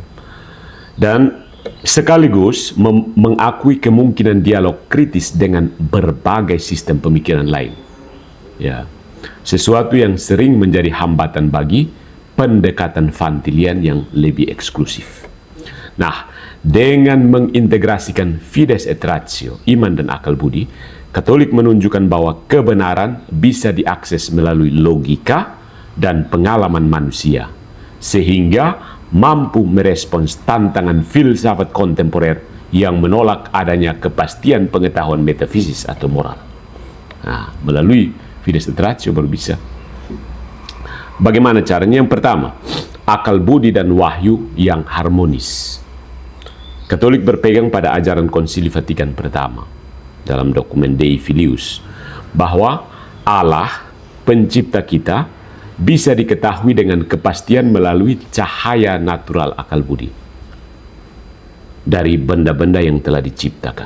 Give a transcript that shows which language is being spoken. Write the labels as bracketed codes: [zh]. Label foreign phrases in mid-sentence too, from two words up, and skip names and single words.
[id] Dan sekaligus mengakui kemungkinan dialog kritis dengan berbagai sistem pemikiran lain, ya. Sesuatu yang sering menjadi hambatan bagi pendekatan Vantilian yang lebih eksklusif. Nah, dengan mengintegrasikan [la] fides et ratio, [id] iman dan akal budi, Katolik menunjukkan bahwa kebenaran bisa diakses melalui logika dan pengalaman manusia, sehingga mampu merespons tantangan filsafat kontemporer yang menolak adanya kepastian pengetahuan metafisis atau moral. Nah, melalui [la] fides et ratio [id] baru bisa Bagaimana caranya? Yang pertama, akal budi dan wahyu yang harmonis. Katolik berpegang pada ajaran Konsili Vatikan pertama dalam dokumen Dei Filius, bahwa Allah, pencipta kita, bisa diketahui dengan kepastian melalui cahaya natural akal budi dari benda-benda yang telah diciptakan.